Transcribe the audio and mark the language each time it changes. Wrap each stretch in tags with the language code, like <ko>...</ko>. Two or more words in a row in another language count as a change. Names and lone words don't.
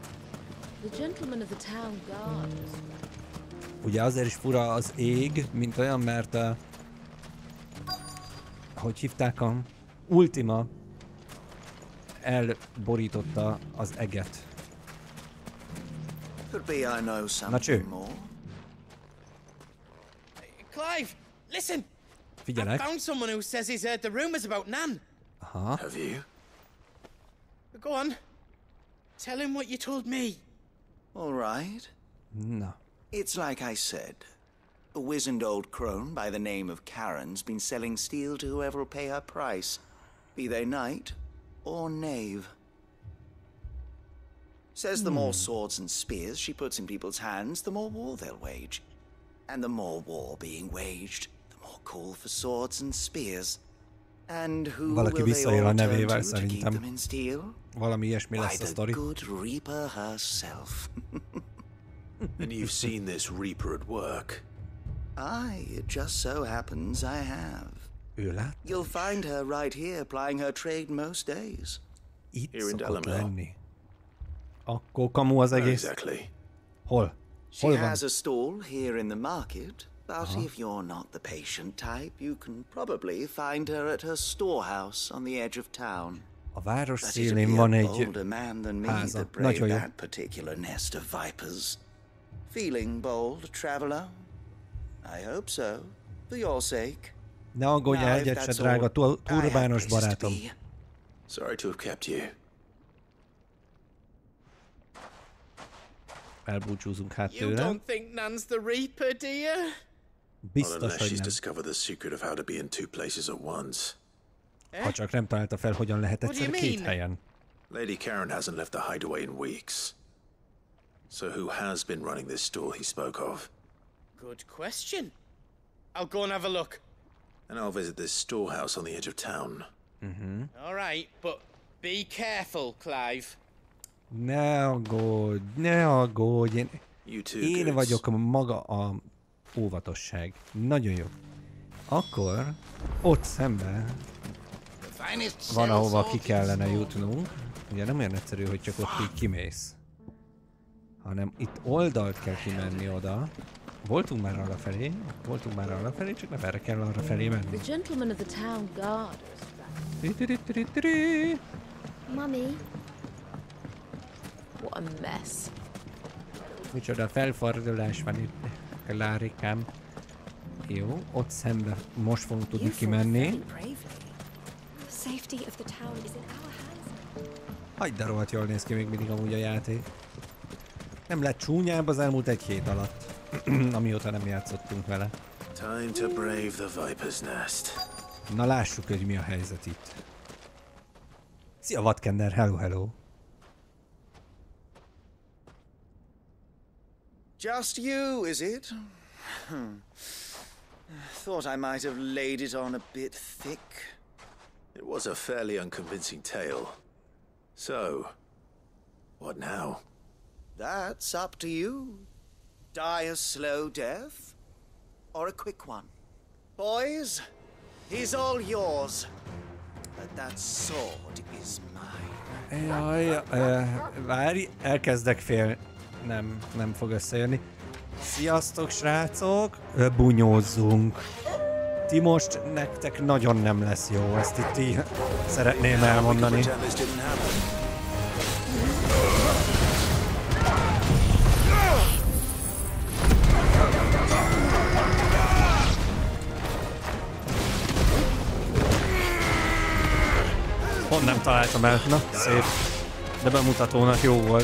<hu>Ugye azért is fura az ég, mint olyan, mert hogy hívták a Ultima elborította az eget. Na cső.</hu> <en>Clive, listen.</en> <hu>Figyelek.</hu> <en>I found someone who says he's heard the rumors about Nan. Aha. Have you? Go on. Tell him what you told me. All right.</en> <hu>Na.</hu> <en>It's like I said. A wizened old crone by the name of Karen's been selling steel to whoever will pay her price, be they knight or knave. Says the more swords and spears she puts in people's hands, the more war they'll wage. And the more war being waged, the more call for swords and spears. And who</en> <hu>Valaki</hu> <en>will they</en> <hu>visszaél a</hu> <en>all turn</en> <hu>nevével</hu> <en>to keep them</en> <hu>szerintem.</hu> <en>in steel?</en> <hu>Valami ilyesmi</hu> <en>Why,</en> <hu>lesz a</hu> <en>the</en> <hu>sztori.</hu> <en>good Reaper herself. And you've seen this Reaper at work? Aye, it just so happens I have.</en> <hu>Ő lát?</hu> <en>You'll find her right here plying her trade most days.</en> <hu>Itt</hu> <en>Here in</en> <hu>szokott</hu> <en>Delamere.</en> <hu>lenni. Akkor kamu az egész.</hu> <en>Exactly.</en> <hu>Hol?</hu> <en>She</en> <hu>Hol van?</hu> <en>has a stall here in the market, but if you're not the patient type, you can probably find her at her storehouse on the edge of town.</en> <hu>A város</hu> <en>But it'll</en> <hu>szélén</hu> <en>be</en> <hu>van</hu> <en>a</en> <hu>egy</hu> <en>bolder man than me</en> <hu>háza.</hu> <en>that braved</en> <hu>Nagyon jó.</hu> <en>that particular nest of vipers. Feeling bold, traveler? I hope so, for your sake.</en> <hu>Ne aggódj,</hu> <en>Now, if</en> <hu>egyet se</hu> <en>that's</en> <hu>drága,</hu> <en>all, I have</en> <hu>turbános</hu> <en>places to</en> <hu>barátom.</hu> <en>be. Sorry to have kept you.</en> <hu>Elbúcsúzunk hát</hu> <en>You</en> <hu>tőle.</hu> <en>don't think Nan's the Reaper, do you? Not</en> <hu>Biztos,</hu> <en>unless</en> <hu>hogy</hu> <en>she's</en> <hu>nem.</hu> <en>discovered the secret of how to be in two places at once.</en> <hu>Ha csak nem találta fel, hogyan lehet</hu> <en>What do you</en> <hu>egyszer két</hu> <en>mean?</en> <hu>helyen.</hu> <en>Lady Karen hasn't left the hideaway in weeks. So who has been running this stall he spoke of? Good question. I'll go and have a look. And I'll visit this storehouse on the edge of town. All right, but be careful, Clive.</en> <hu>Ne aggódj, ne aggódj.</hu> <en>You too,</en> <hu>Én</hu> <en>Goose.</en> <hu>vagyok maga a óvatosság. Nagyon jó. Akkor ott szemben van, ahova ki kellene jutnunk. Ugye nem olyan egyszerű, hogy csak ott így kimész. Hanem itt oldalt kell kimenni oda. Voltunk már arra felé, csak nem erre kell arra felé menni.</hu> <en>The gentleman of the town guard. Tiri-tiri-tiri-tiri. Mummy. What a mess.</en> <hu>Micsoda felfordulás van itt, Klárikám. Jó, ott szembe most fogunk tudni kimenni.</hu> <en>Safety of the town is in our hands.</en> <hu>Hagyd, de rohadt jól néz ki még mindig amúgy a játék. Nem lett csúnyább az elmúlt egy hét alatt, amióta nem játszottunk vele.</hu> <en>Time to brave the Viper's nest.</en> <hu>Na lássuk, hogy mi a helyzet itt. Szia vadkender,</hu> <en>hello hello. Just you, is it? Thought I might have laid it on a bit thick. It was a fairly unconvincing tale. So, what now? That's up to you. Die a slow death, or a quick one. Boys, he's all yours. But that sword is mine.</en> <hu>Jaj, várj, elkezdek félni. Nem fog összejönni. Sziasztok, srácok! Bunyózzunk. Ti most nektek nagyon nem lesz jó, ezt itt így szeretném elmondani.</hu> <en>Pretend this didn't happen.</en> <hu>Pont nem találtam el. Na, szép. De bemutatónak jó volt.</hu>